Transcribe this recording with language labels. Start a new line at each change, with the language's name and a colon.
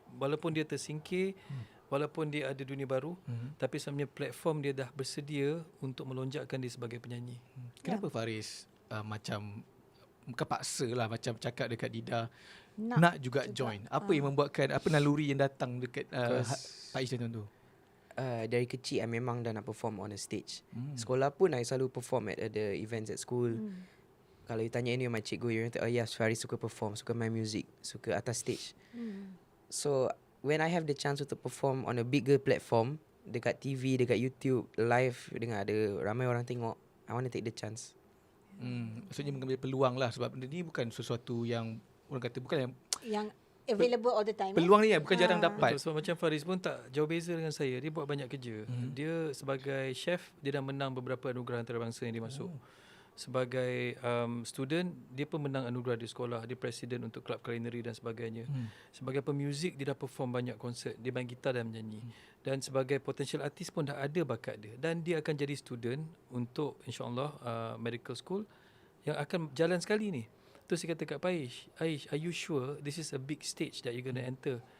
Malay: Walaupun dia tersingkir, walaupun dia ada dunia baru, tapi sebenarnya platform dia dah bersedia untuk melonjakkan dia sebagai penyanyi. Kenapa Faris macam bukan paksa lah macam cakap dekat Dida Nak nak juga join? Apa yang membuatkan, apa naluri yang datang dekat Pak Isyam tu? Dari kecil I memang dah nak
English: perform on a stage.
Malay: Sekolah pun
English: I
Malay: selalu
English: perform at the events at school.
Malay: Kalau you tanya
English: any of my
Malay: cikgu, you kata,
English: oh yes,
Malay: Faris suka perform, suka main music, suka atas stage.
English: So when I have the chance to perform on a bigger platform,
Malay: dekat TV, dekat YouTube, live dengan ada ramai orang tengok,
English: I want to take the chance.
Malay: Maksudnya mengambil peluang lah, sebab benda ni bukan sesuatu yang orang kata bukan yang
English: available all the time.
Malay: peluang ni bukan jarang dapat. Sebab macam Faris pun tak jauh beza dengan saya. Dia buat banyak kerja. Dia sebagai chef, dia dah menang beberapa anugerah antarabangsa yang dia masuk. Sebagai student, dia pun menang anugerah di sekolah. Dia presiden untuk Club Culinary dan sebagainya. Sebagai pemuzik, dia dah perform banyak konsert. Dia main gitar dan menyanyi. Dan sebagai potential artist pun dah ada bakat dia. Dan dia akan jadi student untuk insyaAllah medical school yang akan jalan sekali ni. Tu saya kata kat Paish,
English: are you sure this is a big stage that you're going to enter?